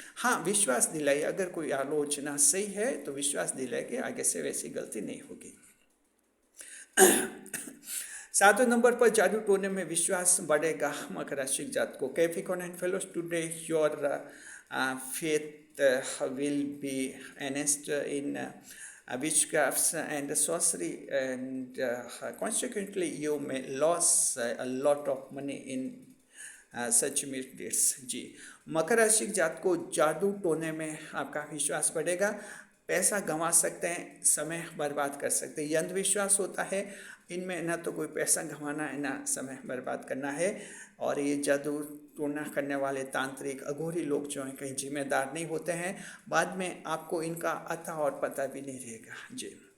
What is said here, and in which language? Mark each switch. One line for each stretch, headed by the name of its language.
Hindi: हाँ, विश्वास दिलाइए, अगर कोई आलोचना सही है तो विश्वास दिलाइए कि आगे से वैसी गलती नहीं होगी। 7वें नंबर पर, जादू टोने में विश्वास बढ़ेगा मकर राशि जात को।
English: Capricorn and fellows, today your faith will be enhanced in witchcrafts and sorcery, and consequently you may lose a lot of money in such dates जी।
Hindi: मकर राशि जात को जादू टोने में आपका विश्वास बढ़ेगा, पैसा गंवा सकते हैं, समय बर्बाद कर सकते हैं। ये अंधविश्वास होता है, इनमें ना तो कोई पैसा गंवाना है ना समय बर्बाद करना है। और ये जादू टोना करने वाले तांत्रिक अघोरी लोग जो हैं कहीं जिम्मेदार नहीं होते हैं, बाद में आपको इनका अता और पता भी नहीं रहेगा जी।